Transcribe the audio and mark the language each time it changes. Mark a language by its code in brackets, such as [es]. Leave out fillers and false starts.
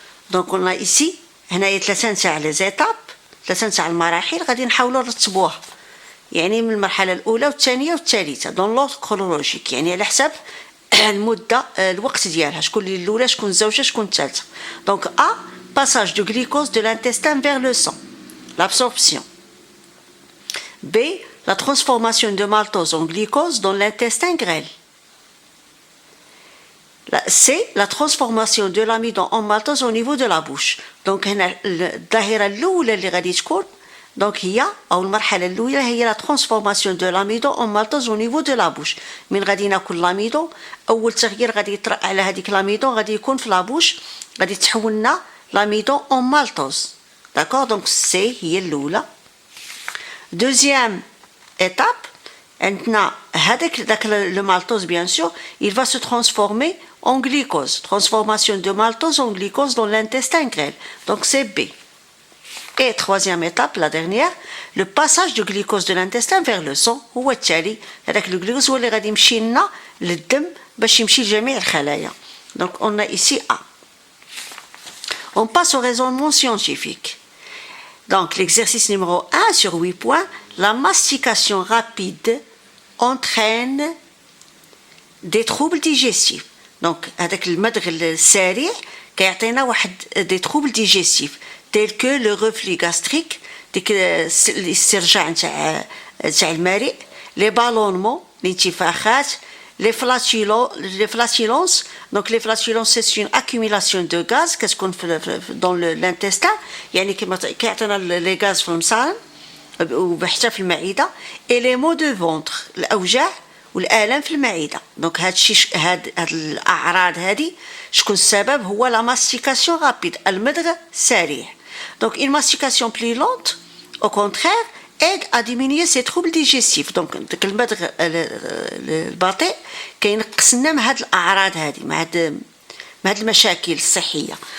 [fr] Donc on a ici [ar] هنايا ثلاثة نتاع [fr] les étapes، [ar] ثلاثة نتاع المراحل غادي نحاولوا نرتبوها. يعني من المرحلة الأولى والثانية والثالثة [fr] dans l'ordre chronologique، [ar] يعني على حسب المدة الوقت ديالها، شكون اللي الأولى شكون الزوجة شكون الثالثة. [fr] Donc A, passage du glucose de l'intestin vers le sang, l'absorption. B, la transformation de maltose en glucose dans l'intestin grêle. C, la transformation de l'amidon en maltose au niveau de la bouche. Donc [ar] هنا الظاهرة الأولى اللي غادي تكون [fr] donc [ar] هي أو المرحلة الأولى هي [fr] la transformation de l'amidon en maltose au niveau de la bouche. [ar] من غادي ناكل l'amidon أول تغيير غادي يطرأ على هذيك l'amidon غادي يكون في لابوش غادي تحول لنا [fr] l'amidon en maltose. D'accord. Donc C [ar] هي الأولى. [fr] Deuxième étape, maintenant, le maltose, bien sûr, il va se transformer en glucose. Transformation de maltose en glucose dans l'intestin grêle. Donc c'est B. Et troisième étape, la dernière, le passage du glucose de l'intestin vers le sang. [ar] هو التالي هذاك الجلوكوز هو اللي غادي يمشي لنا للدم باش يمشي لجميع الخلايا. [fr] Donc on a ici A. On passe au raisonnement scientifique. Donc l'exercice numéro 1 sur 8 points, la mastication rapide entraîne des troubles digestifs. Donc [ar] هذاك المدغ السريع كيعطينا واحد [fr] des troubles digestifs tels que le reflux gastrique [ar] ديك الاسترجاع نتاع المريء، [fr] les ballonnements [ar] الانتفاخات، [fr] les flatulences. Donc les flatulences c'est une accumulation de gaz [ar] كتكون [fr] dans l'intestin، [ar] يعني كما كيعطينا [fr] les gaz [ar] في المصارن وحتى في المعدة. [fr] et les maux de ventre [ar] الأوجاع والآلام في المعدة. دونك هاد الأعراض هذه شكون السبب؟ هو لا ماستيكاسيون رابيد، المضغ سريع. [fr] دونك une mastication plus lente au contraire aide à diminuer ces troubles digestifs. [ar] دونك داك المضغ البطيء كينقص لنا من هاد الأعراض هذه، مع هاد المشاكل الصحية.